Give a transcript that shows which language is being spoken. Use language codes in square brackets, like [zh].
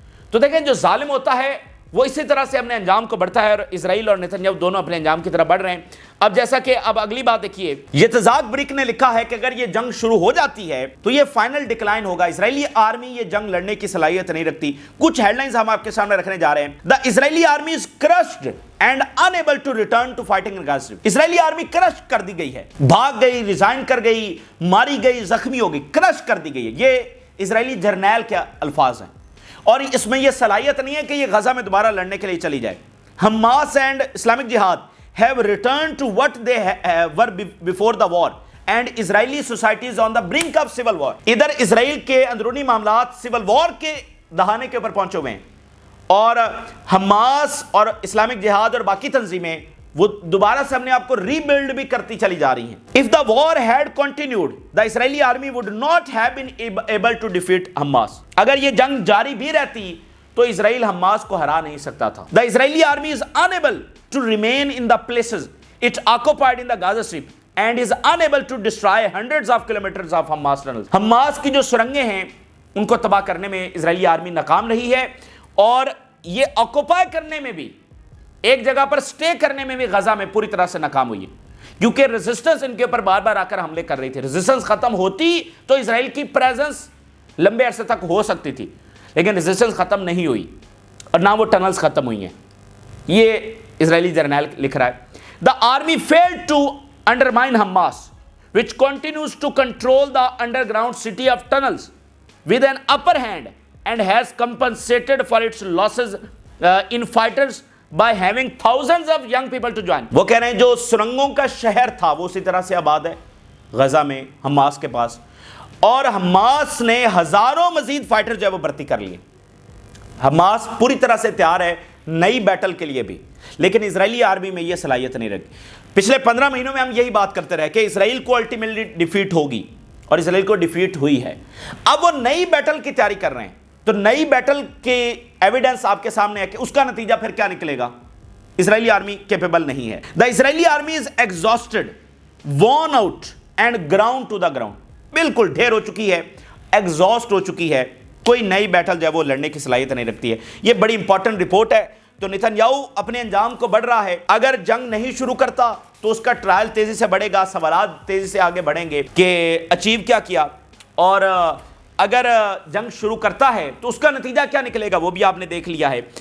[ur] تو دیکھیں جو ظالم ہوتا ہے وہ اسی طرح سے اپنے انجام کو بڑھتا ہے, اور اسرائیل اور نتنیاہو دونوں اپنے انجام کی طرف بڑھ رہے ہیں. اب جیسا کہ اب اگلی بات دیکھیے, یہ تزاک بریک نے لکھا ہے کہ اگر یہ جنگ شروع ہو جاتی ہے تو یہ فائنل ڈکلائن ہوگا. اسرائیلی آرمی یہ جنگ لڑنے کی صلاحیت نہیں رکھتی. کچھ ہیڈ لائنز ہم آپ کے سامنے رکھنے جا رہے ہیں. [en] The Israeli army is crushed and unable to return to fighting in Gaza. [ur] Israeli army کرش کر دی گئی ہے, بھاگ گئی, ریزائن کر گئی, ماری گئی, زخمی ہو گئی, کرش کر دی گئی ہے. یہ اسرائیلی جرنیل کے الفاظ ہیں, اور اس میں یہ صلاحیت نہیں ہے کہ یہ غزہ میں دوبارہ لڑنے کے لیے چلی جائے. [en] Hamas and Islamic Jihad have returned to what they were before the war and Israeli society is on the brink of civil war. [ur] ادھر اسرائیل کے اندرونی معاملات سول وار کے دہانے کے اوپر پہنچے ہوئے ہیں, اور حماس اور اسلامک جہاد اور باقی تنظیمیں وہ دوبارہ سے اپنے آپ کو ری بلڈ بھی کرتی چلی جا رہی ہیں. [en] If the war had continued, the Israeli army would not have been able to defeat Hamas. [ur] اگر یہ جنگ جاری بھی رہتی تو اسرائیل حماس کو ہرا نہیں سکتا تھا. [en] The Israeli army is unable to remain in the places it occupied in the Gaza Strip and is unable to destroy hundreds of kilometers of Hamas tunnels. [ur] Hamas کی جو سرنگیں ہیں ان کو تباہ کرنے میں اسرائیلی آرمی ناکام رہی ہے, اور یہ آکوپائی کرنے میں بھی, ایک جگہ پر سٹے کرنے میں بھی غزہ میں پوری طرح سے ناکام ہوئی ہے, کیونکہ ریزسٹنس ان کے اوپر بار بار آ کر حملے کر رہی تھی. ریزسٹنس ختم ہوتی تو اسرائیل کی پریزنس لمبے عرصے تک ہو سکتی تھی, لیکن ریزسٹنس ختم نہیں ہوئی اور نہ وہ ٹنلز ختم ہوئی ہیں. یہ اسرائیلی جرنیل لکھ رہا ہے. [en] The army failed to undermine Hamas, which continues to control the underground city of tunnels with an upper hand and has compensated for its losses in fighters by having thousands of young people to join. [ur] وہ کہہ رہے ہیں جو سرنگوں کا شہر تھا وہ اسی طرح سے آباد ہے غزہ میں حماس کے پاس, اور حماس نے ہزاروں مزید فائٹر جو ہے وہ بھرتی کر لیے. حماس پوری طرح سے تیار ہے نئی بیٹل کے لیے بھی, لیکن اسرائیلی آرمی میں یہ صلاحیت نہیں رکھی. پچھلے 15 مہینوں میں ہم یہی بات کرتے رہے کہ اسرائیل کو الٹیمیٹلی ڈیفیٹ ہوگی, اور اسرائیل کو ڈیفیٹ ہوئی ہے. اب وہ نئی بیٹل کی تیاری کر رہے ہیں, تو نئی بیٹل کے ایویڈنس آپ کے سامنے ہے کہ اس کا نتیجہ پھر کیا نکلے گا. اسرائیلی آرمی کیپیبل نہیں ہے. [en] The Israeli army is exhausted, worn out and ground to the ground. [ur] بالکل ڈھیر ہو چکی ہے, ایگزاسٹ ہو چکی ہے, کوئی نئی بیٹل جو ہے وہ لڑنے کی صلاحیت نہیں رکھتی ہے. یہ بڑی امپورٹنٹ رپورٹ ہے. تو نتنیاہو اپنے انجام کو بڑھ رہا ہے. اگر جنگ نہیں شروع کرتا تو اس کا ٹرائل تیزی سے بڑھے گا, سوالات تیزی سے آگے بڑھیں گے کہ اچیو کیا کیا, اور اگر جنگ شروع کرتا ہے تو اس کا نتیجہ کیا نکلے گا وہ بھی آپ نے دیکھ لیا ہے.